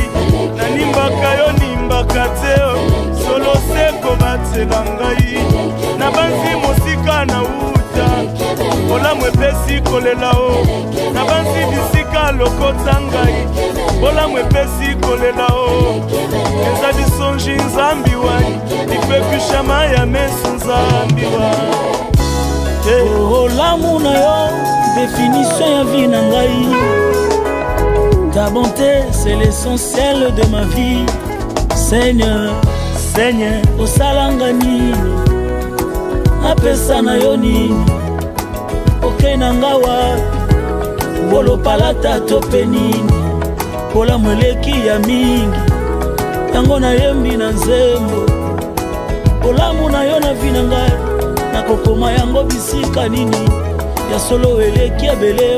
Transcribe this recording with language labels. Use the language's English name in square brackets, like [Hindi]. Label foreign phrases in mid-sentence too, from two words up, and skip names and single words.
[Lingala] Nanimbaka yo nimbaka te, solo seko batela ngai. Nabanzi mosika na uta, Bola mwepesi kolela o. Nabanzi bisika lokota ngai, Bola mwepesi kolela o. Eza bisonji nzambi wai, ipekushama ya mesu nzambi wai. Olamu na yo, définition ya vie na ngai. [French] Ta bonté, c'est l'essentiel de ma vie. Seigneur, Seigneur, [Lingala] osalanga nini, apesa na yo nini, oke na ngawa, bolopalata tope nini. Bola Mweleki ya mingi, yango na yembi na nzembo. Olamu na yo na vi na ngai, nakokoma yango bisika nini, ya solo Elekebele.